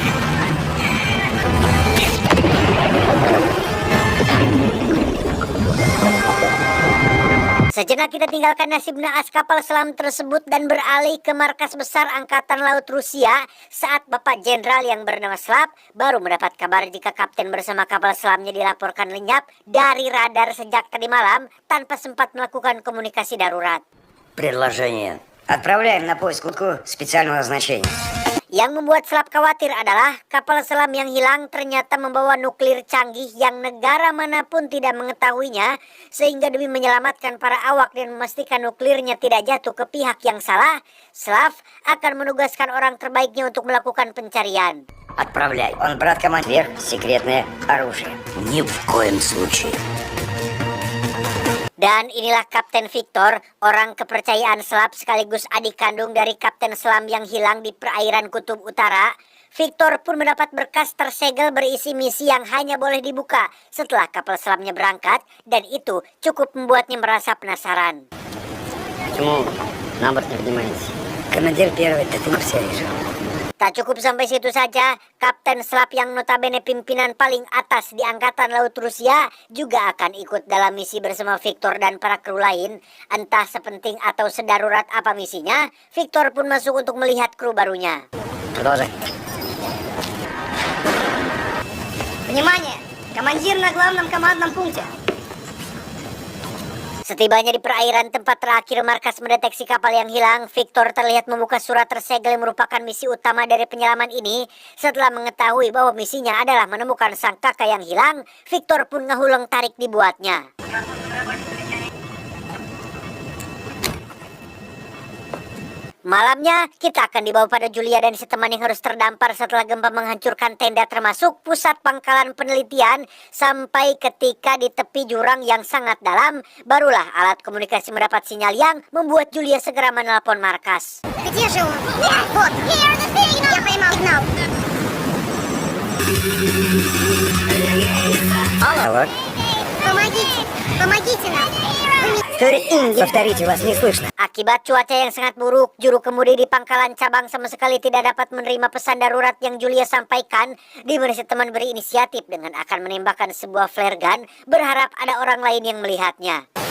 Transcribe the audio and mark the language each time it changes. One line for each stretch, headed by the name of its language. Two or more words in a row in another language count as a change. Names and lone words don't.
Indonesian: Sejenak kita tinggalkan nasib naas kapal selam tersebut dan beralih ke markas besar Angkatan Laut Rusia saat Bapak Jenderal yang bernama Slav baru mendapat kabar jika kapten bersama kapal selamnya dilaporkan lenyap dari radar sejak tadi malam tanpa sempat melakukan komunikasi darurat.
Russian: Предложение. Отправляем на поиск лодку специального назначения.
Indonesian: Yang membuat Slav khawatir adalah kapal selam yang hilang ternyata membawa nuklir canggih yang negara manapun tidak mengetahuinya, sehingga demi menyelamatkan para awak dan memastikan nuklirnya tidak jatuh ke pihak yang salah, Slav akan menugaskan orang terbaiknya untuk melakukan pencarian.
Russian: Отправляй. Он брат командир. Секретное оружие. Ни в коем случае.
Indonesian: Dan inilah Kapten Victor, orang kepercayaan Slav sekaligus adik kandung dari Kapten Selam yang hilang di perairan Kutub Utara. Victor pun mendapat berkas tersegel berisi misi yang hanya boleh dibuka setelah kapal selamnya berangkat, dan itu cukup membuatnya merasa penasaran.
Russian: Почему на борт не поднимаетесь? Командир первый, ты в курсе решил.
Indonesian: Tak cukup sampai situ saja, Kapten Slav yang notabene pimpinan paling atas di Angkatan Laut Rusia juga akan ikut dalam misi bersama Victor dan para kru lain. Entah sepenting atau sedarurat apa misinya, Victor pun masuk untuk melihat kru barunya.
Russian: Продолжай. Внимание! Командир на главном командном пункте.
Indonesian: Setibanya di perairan tempat terakhir markas mendeteksi kapal yang hilang, Victor terlihat membuka surat tersegel yang merupakan misi utama dari penyelaman ini. Setelah mengetahui bahwa misinya adalah menemukan sang kakak yang hilang, Victor pun ngehuleng tarik dibuatnya. Malamnya, kita akan dibawa pada Julia dan si teman yang harus terdampar setelah gempa menghancurkan tenda termasuk pusat pangkalan penelitian, sampai ketika di tepi jurang yang sangat dalam, barulah alat komunikasi mendapat sinyal yang membuat Julia segera menelpon markas.
Russian: Где же он? Вот, я поймал сигнал. Алло. Помогите нам. Повторите, вас не слышно.
Indonesian: Akibat cuaca yang sangat buruk, juru kemudi di pangkalan cabang sama sekali tidak dapat menerima pesan darurat yang Julia sampaikan, di mana si teman berinisiatif dengan akan menembakkan sebuah
English: flare gun,
Indonesian: berharap ada orang lain yang melihatnya.